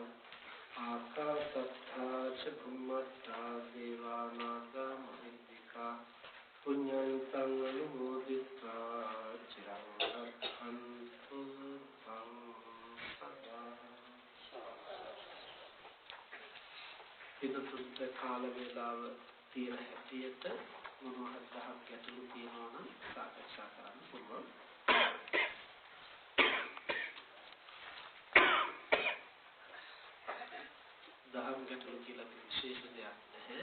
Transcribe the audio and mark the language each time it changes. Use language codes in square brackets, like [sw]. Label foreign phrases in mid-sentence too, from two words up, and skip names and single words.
[pi] ආකාශත්තා චුම්මත්තා දේවානාගා මහිද්దికා පුඤ්ඤන්තං අනුමෝදිත්වා චිරං රක්ඛන්තු තං සදා. [si] පිටුතුන්ට කාල වේලාව තියෙන හැටියට මොනවා හරි දහම් ගැටලු තියෙනවා නම් සාකච්ඡා කරන්න පුළුවන්. දහම් ගැටලු කියලා විශේෂ දෙයක් නැහැ.